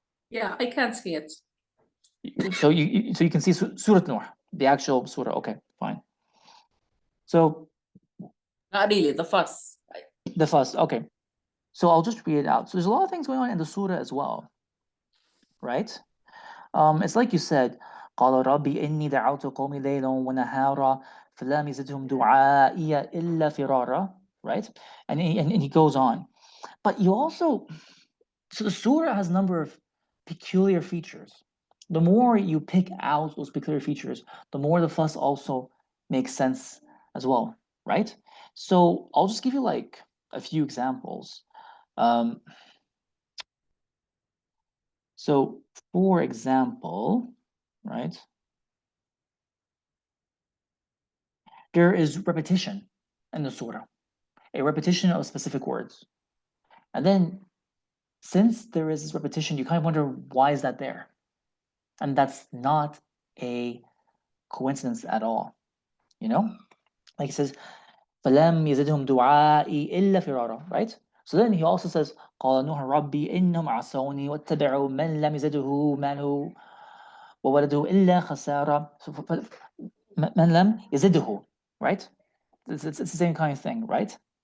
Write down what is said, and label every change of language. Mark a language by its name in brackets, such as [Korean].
[English] Yeah, I can't see it. So you can see Surah Nuh, the actual surah. Okay, fine. So Not really, the fuss. the fuss. Okay, so I'll just read it out. So there's a lot of things going on in the surah as well, right? It's like you said, [Arabic] قال ربي إني دعوت قومي ليلا ونهارا فلم يزدهم دعائي إلا فرارا, right? [English] And he goes on. But you also, so the surah has a number of peculiar features. The more you pick out those peculiar features, the more the fuss also makes sense as well, right? So I'll just give you like a few examples. So for example, right, there is repetition in the surah, a repetition of specific words. And then since there is this repetition, you kind of wonder, why is that there? And that's not a coincidence at all, like he says, [Arabic] فَلَمْ يَزِدْهُمْ دُعَائِي إِلَّا فِرَارًا, [English] right? So then he also says, [Arabic] قَالَ نُوحٌ رَبِّي إِنَّهُمْ عَصَوْنِي وَاتَّبَعُوا مَنْ لَمْ يَزِدْهُ مَالُهُ وَوَلَدُهُ إِلَّا خَسَارًا. So مَنْ لَمْ يَزِدْهُ, right? [English] It's the same kind of thing, right?